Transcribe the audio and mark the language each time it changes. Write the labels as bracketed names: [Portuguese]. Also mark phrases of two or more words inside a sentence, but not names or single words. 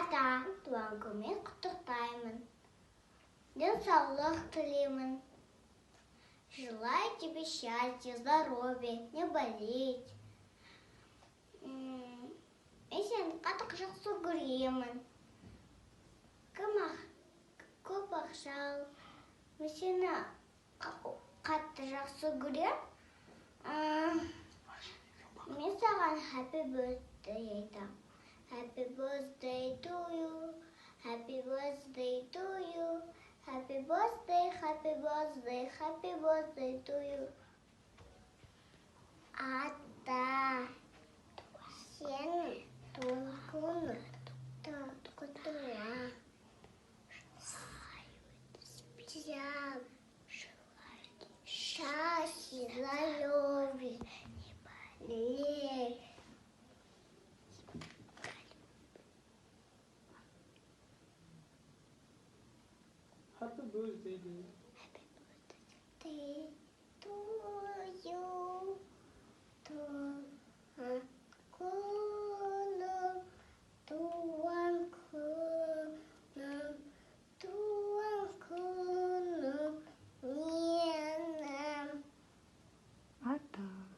[Kazakh] туған күнмен құттықтаймын. Денсаулық тілеймін. [Russian] Желаю тебе счастья, здоровья, не болеть. [Kazakh] Мен сені қатты жақсы көремін. Көп ақша ал. Мен сені қатты жақсы көрем. Мен саған [English] happy birthday [Kazakh] айтам. [English] Happy birthday to you. Happy birthday to you. Happy birthday, happy birthday, happy birthday to you. [Kazakh] Ата, сен туған құттықтаймын. [Russian] Счастья, здоровья, не болей. [English] Happy birthday. Happy birthday to you. [Kazakh] Туған күнім, туған күнім, туған күнім менің. Ата.